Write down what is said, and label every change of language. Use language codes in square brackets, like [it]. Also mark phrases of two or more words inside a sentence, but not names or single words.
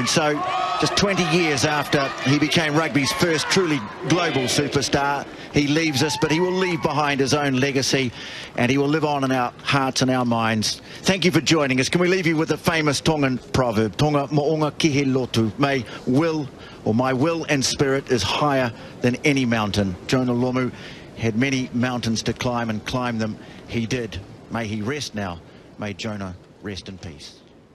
[en] So just 20 years after he became rugby's first truly global superstar, he leaves us, but he will leave behind his own legacy and he will live on in our hearts and our minds. Thank you for joining us. Can we leave you with a famous Tongan proverb? [to] Tonga mo'onga kihe lotu. [en] My will and spirit is higher than any mountain. Jonah Lomu had many mountains to climb and climb them he did. May he rest now. May Jonah rest in peace.